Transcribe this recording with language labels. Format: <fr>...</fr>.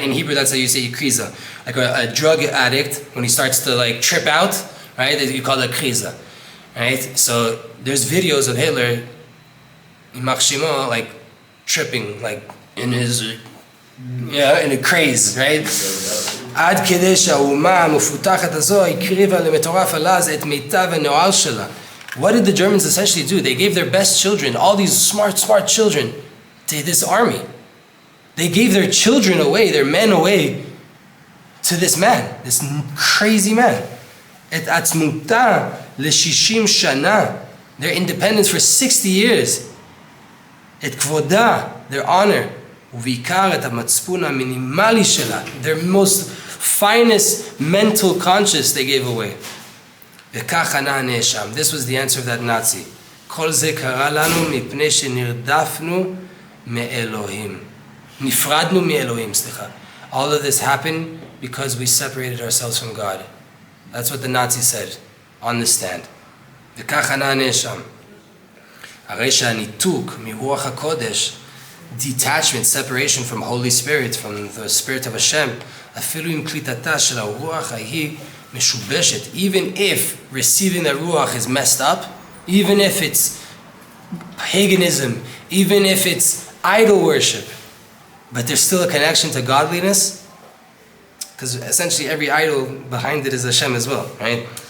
<en>In Hebrew, that's how you say kriza. Like a drug addict, when he starts to like trip out, right? You call it kriza, right? So there's videos of Hitler, Neshima, like tripping, like in his, in a craze, right?</en> <he>עד כדי שהאומה המפותחת הזו הקריבה למטורף עלז את מיטב הנוער שלה.</he> <en>What did the Germans essentially do? They gave their best children, all these smart children, to this army. They gave their children away, their men away, to this man, this crazy man.</en> <he>את עצמותה ל-60 שנה,</he> <en>their independence for 60 years.</en> <he>את כבודה,</he> <en>their honor,</en> <he>ובעיקר את המצפון המינימלי שלה,</he> <en>their most finest mental conscience they gave away.</en> <he>וכך ענה הנאשם.</he> <en>This was the answer of that Nazi.</en> <he>כל זה קרה לנו מפני שנרדפנו מאלוהים. נפרדנו מאלוהים, סליחה.</he> <en>All of this happened because we separated ourselves from God. That's what the Nazi said on the stand.</en> <he>וכך ענה הנאשם. הרי שהניתוק מרוח הקודש,</he> <en>detachment, separation from Holy Spirit, from the Spirit of Hashem,</en> <he>אפילו עם קליטתה של הרוח ההיא משובשת,</he> <en>even if receiving the ruach is messed up, even if it's paganism, even if it's idol worship, but there's still a connection to godliness, because essentially every idol behind it is Hashem as well, right?</en>